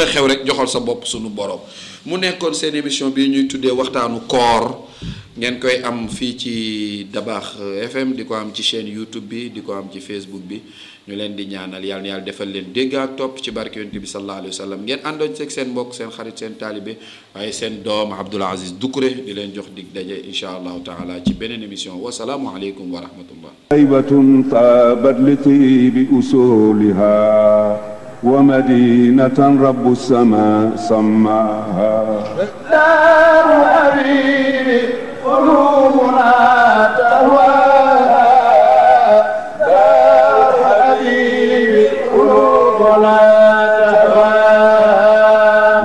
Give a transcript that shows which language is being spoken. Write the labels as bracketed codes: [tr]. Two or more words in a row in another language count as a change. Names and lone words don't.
[wo] a xew rek joxal sa bopp sunu borom mu nekkoon seen émission bi ñuy tuddee waxtaanu koor ngeen koy am fii ci Dabakh FM di ko am ci chaîne YouTube bi di ko am ci Facebook bi ñu leen di ñaanal yàlla na yàlla defal leen dégg ak topp ci barke yonent bi [ar] صلى الله عليه وسلم [wo] ngeen àndoon ci seen mbokk seen xarit seen taalibe waaye seen doom Abdoul Aziz Doucouré di leen jox dig daje [ar] إن شاء الله تعالى [wo] ci beneen émission [ar] والسلام عليكم ورحمة الله. طيبة طابت لطيب أصولها ومدينة رب السماء سماها دار حبيب قلوبنا تهواها دار حبيب قلوبنا تهواها